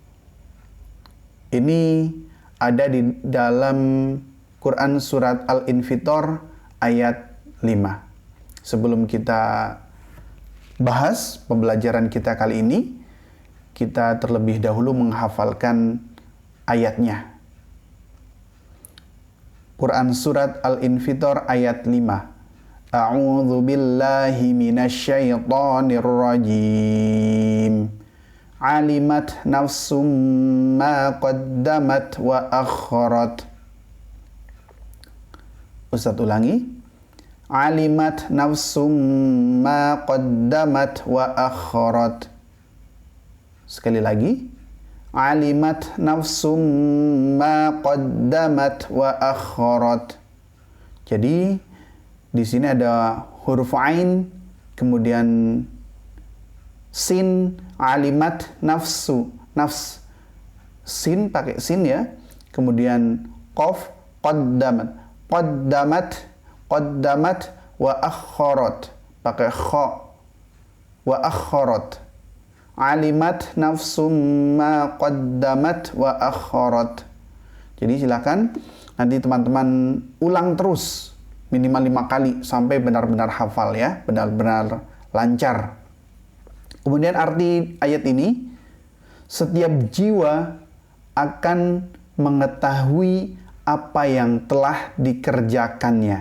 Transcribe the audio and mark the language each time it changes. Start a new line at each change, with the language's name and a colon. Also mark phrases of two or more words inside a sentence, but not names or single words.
Indonesian: Ini ada di dalam Quran surat Al-Infitor ayat 5. Sebelum kita bahas pembelajaran kita kali ini, kita terlebih dahulu menghafalkan ayatnya. Quran surat Al-Infitor ayat 5.
Arabic: أعوذ بالله من الشيطان الرجيم. علمت نفس ما قدمت وأخرت.
Indonesian: Ustaz ulangi.
Arabic: علمت نفس ما قدمت وأخرت.
Indonesian: Sekali lagi,
Arabic: علمت نفس ما قدمت وأخرت.
Indonesian: Jadi di sini ada huruf ain, kemudian sin,
Arabic: علمت نفس,
Indonesian: nafs, sin pakai sin ya, kemudian qaf,
Arabic: قدمت، قدمت وأخرت
Indonesian: pakai kha,
Arabic: وأخرت. علمت نفس ما قدمت وأخرت.
Indonesian: Jadi silakan nanti teman-teman ulang terus minimal 5 kali sampai benar-benar hafal ya, benar-benar lancar. Kemudian arti ayat ini, setiap jiwa akan mengetahui apa yang telah dikerjakannya.